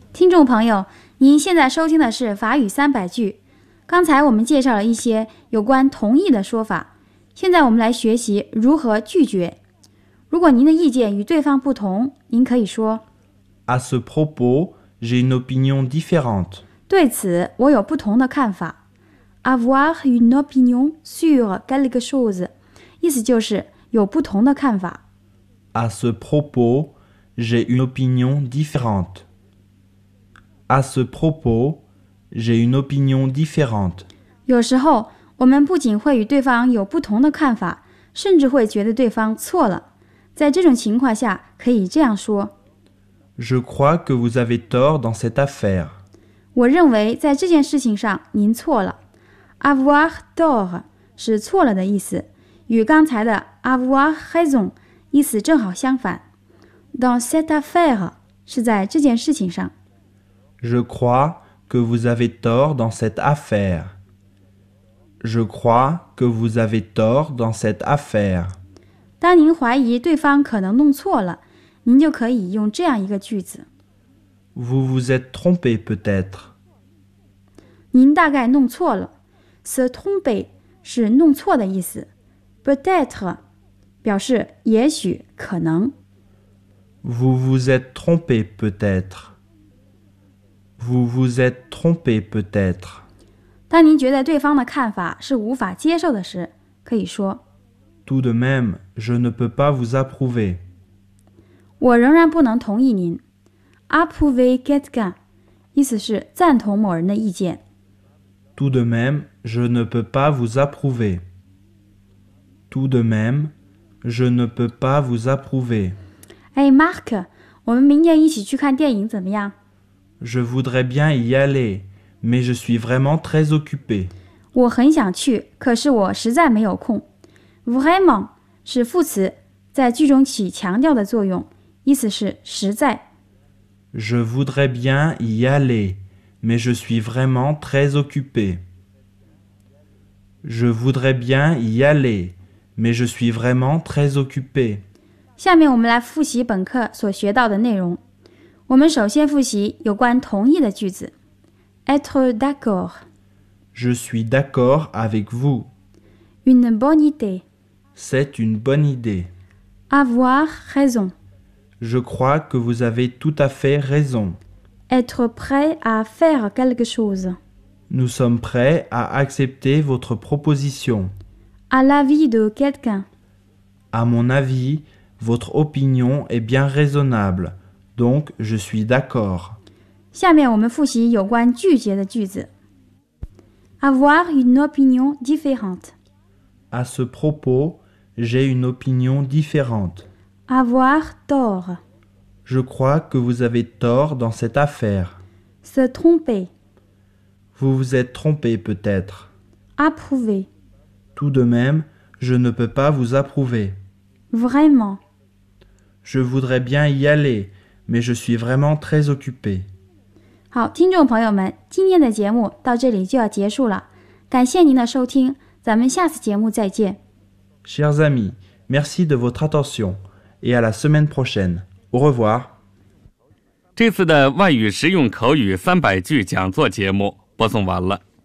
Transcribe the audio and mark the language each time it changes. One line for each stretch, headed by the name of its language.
Chinese: 众朋友，您现在收听的是法语三百句。刚才我们介绍了一些有关同意的说法，现在我们来学习如何拒绝。如果您的意见与对方不同，您可以说
French: À ce propos, j'ai une opinion différente.
Chinese: 对此，我有不同的看法。
French: Avoir une opinion sur quelque chose,
Chinese: 意思就是有不同的看法。
French: À ce propos, j'ai une opinion différente. À ce propos, j'ai une opinion différente.
Chinese: 有时候，我们不仅会与对方有不同的看法，甚至会觉得对方错了。在这种情况下，可以这样说
French: Je crois que vous avez tort dans cette affaire.
Chinese: 我认为在这件事情上您错了。
French: Avoir tort
Chinese: 是错了的意思，与刚才的
French: avoir raison
Chinese: 意思正好相反。
French: Dans cette affaire
Chinese: 是在这件事情上。
French: Je crois que vous avez tort dans cette affaire. Je crois que vous avez tort dans cette affaire.
Chinese: 当您怀疑对方可能弄错了，您就可以用这样一个句子
French: Vous vous êtes trompé peut-être.
Chinese: 您大概弄错了。
French: Se tromper
Chinese: 是弄错的意思。
French: Peut-être
Chinese: 表示也许可能。
French: Vous vous êtes trompé peut-être. Vous vous êtes trompé peut-être.
Chinese: 当您觉得对方的看法是无法接受的时，可以说
French: Tout de même, je ne peux pas vous approuver.
Chinese: 我仍然不能同意您。
French: Approuver quelqu'un,
Chinese: 意思是赞同某人的意见。
French: Tout de même, je ne peux pas vous approuver. Tout de même, je ne peux pas vous approuver.
Chinese: Hey Marc, 我们明天一起去看电影怎么样？
French: Je voudrais bien y aller, mais je suis vraiment très occupé.
Chinese: 我很想去，可是我实在没有空。Vraiment 是副词，在句中起强调的作用，意思是实在。
French: Je voudrais bien y aller, mais je suis vraiment très occupé. Je voudrais bien y aller, mais je suis vraiment très occupé.
Chinese: 下面我们来复习本课所学到的内容。我们首先复习有关同意的句子。
French: Être d'accord. Je suis d'accord avec vous. Une bonne idée. C'est une bonne idée. Avoir raison. Je crois que vous avez tout à fait raison. Être prêt à faire quelque chose. Nous sommes prêts à accepter votre proposition. À l'avis de quelqu'un. À mon avis, votre opinion est bien raisonnable, donc je suis d'accord.
Chinese: 下面我们复习有关拒绝的句子。
French: Avoir une opinion différente. À ce propos, j'ai une opinion différente. Avoir tort. Je crois que vous avez tort dans cette affaire. Se tromper. Vous vous êtes trompé peut-être. Approuver. Tout de même, je ne peux pas vous approuver. Vraiment. Je voudrais bien y aller, mais je suis vraiment très occupé.
Chinese: 好，听众朋友们，今天的节目到这里就要结束了，感谢您的收听。咱们下次节目再见。
French: Chers amis, merci de votre attention et à la semaine prochaine. Au revoir.
Chinese: 这次的外语实用口语三百句讲座节目播送完了。